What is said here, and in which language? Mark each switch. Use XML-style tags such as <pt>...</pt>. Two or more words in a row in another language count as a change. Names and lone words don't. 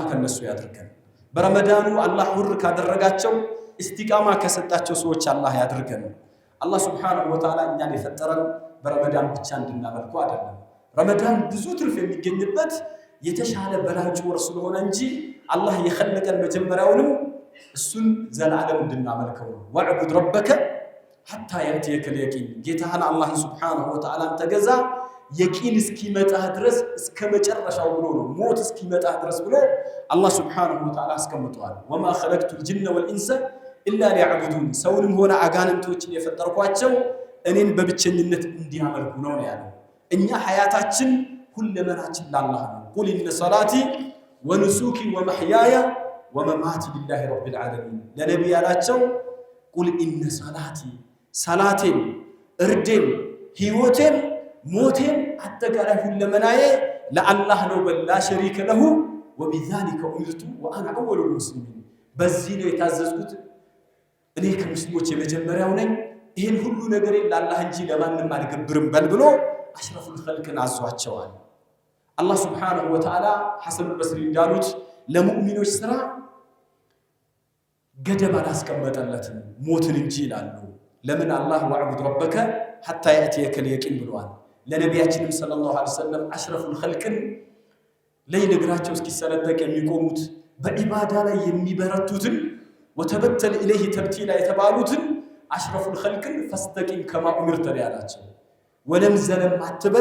<am>ከነሱ ያድርገን በረመዳኑ አላህ ሁር ካደረጋቸው እስቲቃማ ከሰጣቸው ሰዎች አላህ ያድርገን አላህ</am> <ar>سبحانه وتعالى</ar> <am>እኛን የፈጠረን በረመዳን ብቻ እንድናመልኩ አይደለም ረመዳን ብዙ ትርፍ የሚገኝበት የተሻለ በላጭ ወር ስለሆነ እንጂ አላህ የخلቀን መጀመሪያውንም እሱን ዘላለም እንድናመልከው ነው</am> <ar>واعبد ربك حتى يأتيك اليقين</ar> <am>ጌታህን አላህ</am> <ar>سبحانه وتعالى</ar> <am>ተገዛ የቂን እስኪመጣ ድረስ እስከ መጨረሻው ብሎ ነው ሞት እስኪመጣ ድረስ ብሎ አላህ Subhanahu</am> <ar>وتعالى</ar> <am>አስቀምጧል</am> <ar>وما خلقت الجن والانس الا ليعبدون</ar> <am>ሰውንም ሆነ አጋንንቶችን የፈጠርኳቸው እኔን በብቸኝነት እንዲያመልኩ ነው ያለው እኛ ሐያታችን ሁለመናችን ለአላህ ነው</am> <ar>قل ان صلاتي ونسكي ومحياي ومماتي لله رب العالمين</ar> <am>ለነብይ ያላቸው قل</am> <ar>ان صلاتي صلاتين</ar> <am>እርዴም ህይወቴም ሞቴም አጠቃላይ ሁለመናዬ ለአላህ ነው በላ</am> <ar>شريك له وبذلك أمرت وأنا أول المسلمين</ar> <am>በዚህ ነው የታዘዝኩት እኔ ከሙስሊሞች የመጀመሪያው ነኝ ይሄን ሁሉ ነገር ለአላህ እንጂ ለማንም አልገብርም በልብሎ</am> <ar>أشرف الخلق</ar> <am>አዟቸዋል አላህ</am> <ar>سبحانه وتعالى</ar> <am>ሐሰን البصري እንዳሉት ለሙእሚኖች ስራ ገደብ አላስቀመጠለትም ሞትን እንጂ ይላሉ ለምን አላህ</am> <ar>واعبد ربك حتى يأتيك اليقين</ar> <am>ብለዋል ለነቢያችንም</am> <ar>صلى الله عليه وسلم أشرف الخلق</ar> <am>ለይነግራቸው እስኪሰለጠቅ የሚቆሙት በኢባዳ ላይ የሚበረቱትን</am> <ar>وتبتل إليه تبتيلا</ar> <am>የተባሉትን</am> <ar>أشرف الخلق فاستقم كما أمرت</ar> <am>ያላቸው ወለም ዘለም አትበል</am>